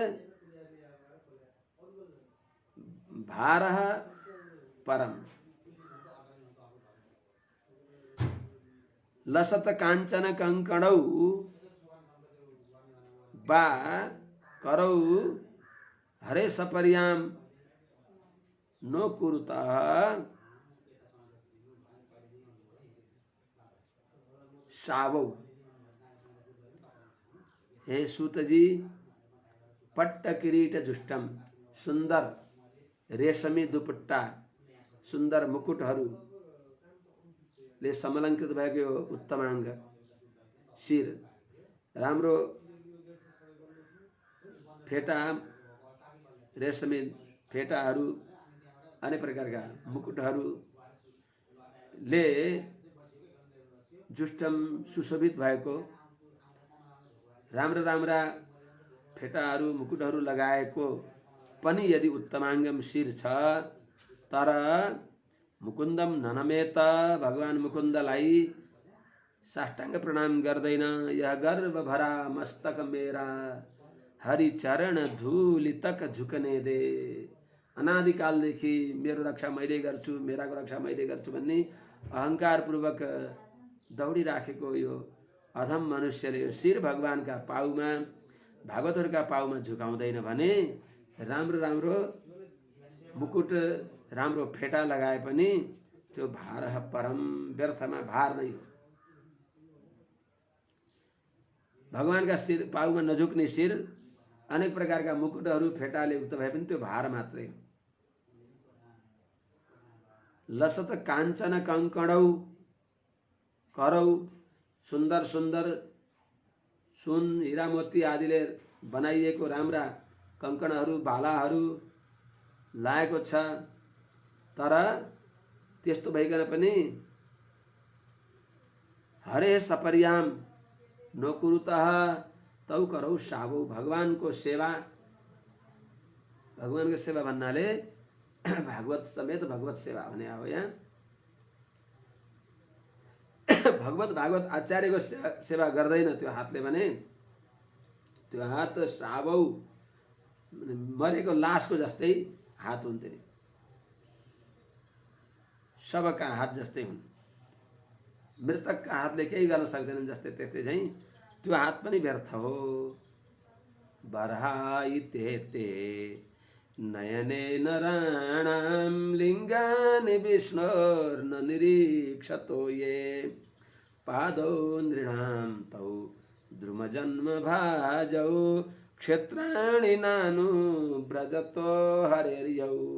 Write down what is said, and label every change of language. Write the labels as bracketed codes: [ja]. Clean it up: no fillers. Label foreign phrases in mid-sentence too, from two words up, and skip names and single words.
[sa] भारः परम लसत कांचन कंकणौ बा करौ हरे सपर्याम नो कुरुतः शावौ। [ne] हे सूत जी, [sa] पट्ट किरीट जुष्टम [ne] सुंदर रेशमी दुपट्टा सुंदर मुकुटहरूले समलंकृत भएको उत्तमांग शिर राम्रो फेटा रेशमी फेटाहरू अनेक प्रकारका मुकुटहरूले जुष्टम सुशोभित भएको राम्रा राम्रा फेटाहरू मुकुटहरू लगाएको पनि यदि उत्तमांगम शिर छ तर [sa] मुकुन्दम ननमेत [ne] भगवान मुकुन्दलाई साष्टांग प्रणाम गर्दैन। [hi] यह गर्व भरा मस्तक मेरा हरि चरण धूलि तक झुकने दे। [ne] अनादिकालदेखि मेरो रक्षा मैले गर्छु मेराको रक्षा मैले गर्छु भन्ने अहंकार पूर्वक दौडिराखेको यो अधम मनुष्यले यो शिर भगवानका पाउमा भागवतहरूका पाउमा झुकाउँदैन भने राम्रो राम्रो मुकुट राम्रो फेटा लगाए पनि त्यो [sa] भारह परम [ne] व्यर्थमा भार नै हो। भगवानका शिर पाउमा नझुक्ने शिर अनेक प्रकारका मुकुटहरू फेटाले युक्त भए पनि त्यो भार मात्रै हो। [sa] लसत काञ्चन कंकणौ करौ [ne] सुन्दर सुन्दर सुन हीरा मोती आदिले बनाइएको राम्रा कंकणहरू भालाहरू लागेको छ तर त्यस्तो भइकन पनि [sa] हरे सपर्याम नकुरुतः तौ करौ शावौ। [ne] भगवानको सेवा भगवानको सेवा भन्नाले भागवत समेत भगवत सेवा भने हो। यहाँ भगवत भागवत आचार्यको सेवा गर्दैन त्यो हातले भने त्यो हात श्रावौ मरेको लासको जस्तै हात हुन्थे सबका हात जस्तै हुन् मृतकका हातले केही गर्न सक्दैनन् जस्तै त्यस्तै चाहिँ त्यो हात पनि व्यर्थ हो। [sa] बर्हाइते ते नयने नराणाम लिंगानि विष्णोर्न निरीक्षतो ये पादौ नृणां तौ द्रुमजन्म भाजौ क्षेत्राणि नानु ब्रजतो हरेर्यौ।